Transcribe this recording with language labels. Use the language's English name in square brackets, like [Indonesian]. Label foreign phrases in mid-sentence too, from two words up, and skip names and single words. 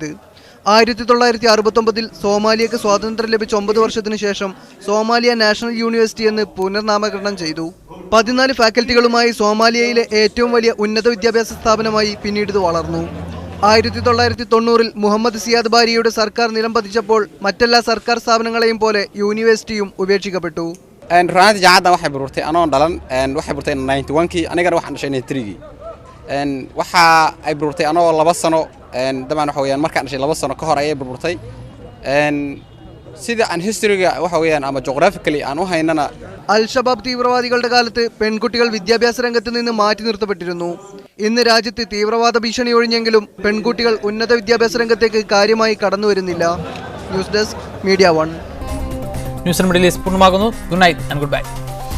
[Malayalam] 1969 സോമാലിയക്ക് സ്വാതന്ത്ര്യം ലഭിച്ച 9 വർഷത്തിനു ശേഷം സോമാലിയ നാഷണൽ യൂണിവേഴ്സിറ്റി എന്ന് പുനർനാമകരണം ചെയ്തു. 14 ഫാക്കൽറ്റികളുമായി സോമാലിയയിലെ ഏറ്റവും വലിയ ഉന്നത വിദ്യാഭ്യാസ സ്ഥാപനമായി പിന്നീട് ഇത് വളർന്നു. 1990 മുഹമ്മദ് സിയാദ് ബാരിയുടെ സർക്കാർ നിലം പതിച്ചപ്പോൾ മറ്റെല്ലാ സർക്കാർ സ്ഥാപനങ്ങളെയും പോലെ യൂണിവേഴ്സിറ്റിയും ഉപേക്ഷിക്കപ്പെട്ടു. [Somali] runtii jaacaddan waxay burburtay anoo dhalan waxay burtay 91kii anigana waxaan dhashay 93gii waxa ay burburtay anoo 2 sano dabcan waxa weeyaan markaan dhashay 2 sano ka hor ayay burburtay sida aan historyga waxa weeyaan ama geographically aan u haynana [Malayalam] അൽ-ഷബാബ് തീവ്രവാദികളുടെ കാലത്ത് പെൺകുട്ടികൾ വിദ്യാഭ്യാസ രംഗത്ത് നിന്ന് മാറ്റി നിർത്തപ്പെട്ടിരുന്നു. ഇന്ന് രാജ്യത്ത് തീവ്രവാദ ഭീഷണി ഒഴിഞ്ഞെങ്കിലും പെൺകുട്ടികൾ ഉന്നത വിദ്യാഭ്യാസ രംഗത്തേക്ക് കാര്യമായി കടന്നുവരുന്നില്ല. [English] News desk, Media 1. [Malayalam] ന്യൂസ് മീഡിയയിൽ പൂർണ്ണമാകുന്നു. [English] good night and good bye.